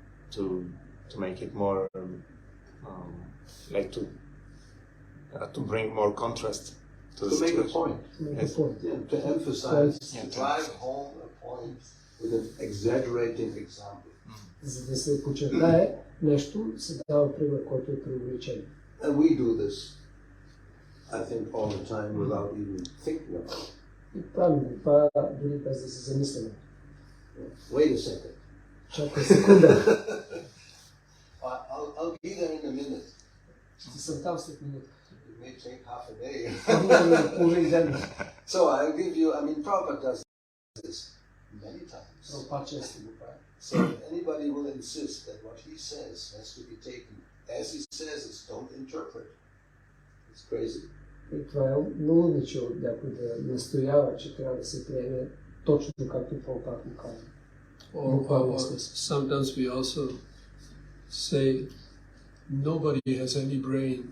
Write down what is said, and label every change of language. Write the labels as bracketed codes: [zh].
[en] To make it more, like to bring more contrast to the make a situation. point. To make a point. Yeah, to emphasize, to drive home a point with an exaggerating example. [bg] За да се подчертае нещо, се дава пример, който е преувеличен. [en] And we do this, I think, all the time without even thinking about it. [bg] И правим това дори без да се замисляме. [en] Wait a second. [bg] Чакай секунда. [en] I'll be there in a minute. [bg] Ще съм там след минута. [en] It may take half a day. [bg] Половин ден. [en] So I'll give you, Prabhupada does this many times. [bg] Прабхупад често го прави. [en] So anybody will insist that what he says has to be taken as he says it, don't interpret. It's crazy. [bg] И това е налудниче от някой да настоява, че трябва да се приеме точно както Прабхупад му казва. [en] Or sometimes we also say nobody has any brain.